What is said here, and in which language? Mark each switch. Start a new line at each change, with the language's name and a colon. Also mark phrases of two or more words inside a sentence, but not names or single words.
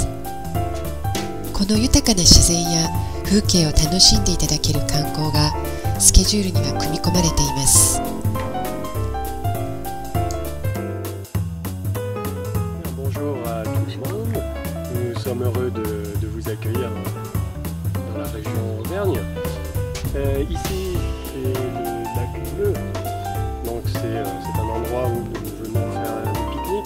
Japanese: この豊かな自然や風景を楽しんでいただける観光がスケジュールには組み込まれています。
French: Bonjour à tout le monde, nous sommes heureux de vous accueillir dans la région Auvergne. Ici c'est le lac Bleu, donc c'est un endroit où nous venons faire des pique-niques.